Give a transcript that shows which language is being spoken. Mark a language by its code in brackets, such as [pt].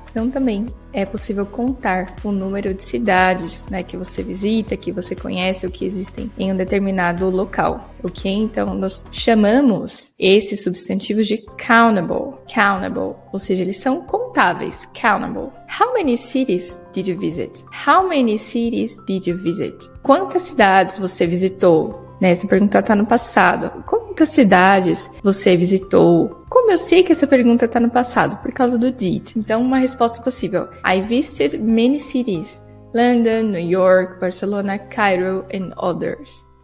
[pt] Então também é possível contar o número de cidades, né, que você visita, que você conhece ou que existem em um determinado local, ok? Então nós chamamos esses substantivos de countable, ou seja, eles são contáveis, countable. [en] How many cities did you visit? How many cities did you visit? [pt] Quantas cidades você visitou? Essa pergunta está no passado. Quantas cidades você visitou? Como eu sei que essa pergunta está no passado? Por causa do did. Então, uma resposta possível. [en] I visited many cities. London, New York, Barcelona, Cairo and others.